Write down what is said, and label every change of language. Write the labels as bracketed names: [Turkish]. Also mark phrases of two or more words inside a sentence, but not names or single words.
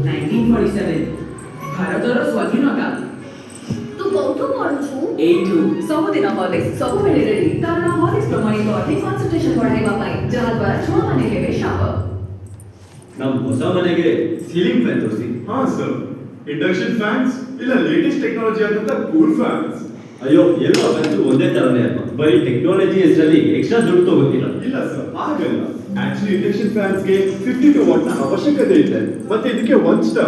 [Odia] 1947 ଭାରତର ସ୍ୱାଧୀନତା। ତୁ କୋଉଠୁ ପଢୁଛୁ? ଏଇଠୁ ସବୁଦିନ ହର୍ଲିକ୍ସ ସବୁବେଳେ ରେଡି କାରଣ ହର୍ଲିକ୍ସ ପ୍ରମାଣିତ ଅଟେ କନସେଣ୍ଟ୍ରେସନ ବଢାଇବା ପାଇଁ ଯାହାଦ୍ୱାରା ଛୁଆମାନେ ହେବେ ଶାବକ। [Kannada] ನಮ್ಮ ಹೊಸ ಮನೆಗೆ [English] ceiling fan [Kannada] ತೋರಿಸಿ. ಹಾ ಸರ್, [English] induction fans [Kannada] ಇಲ್ಲ [English] latest technology [Kannada] ಆದಂತ [English] cool fans. [Kannada] ಅಯ್ಯೋ ಎಲ್ಲೋ ಫ್ಯಾನ್ಸ್ ಒಂದೇ ತರನೇ ಅಲ್ವಾ, ಬರೀ ಟೆಕ್ನಾಲಜಿ ಹೆಸರಲ್ಲಿ ಎಕ್ಸ್ಟ್ರಾ ದುಡ್ಡು ತಗೋತೀರ. ಇಲ್ಲ ಸರ್, ಹಾಗಲ್ಲ. [English] actually induction fans [Kannada] ಗೆ 52 ವಾಟ್ ನ ಅವಶ್ಯಕತೆ ಇದೆ, ಮತ್ತೆ ಇದಕ್ಕೆ 1 ಸ್ಟಾರ್.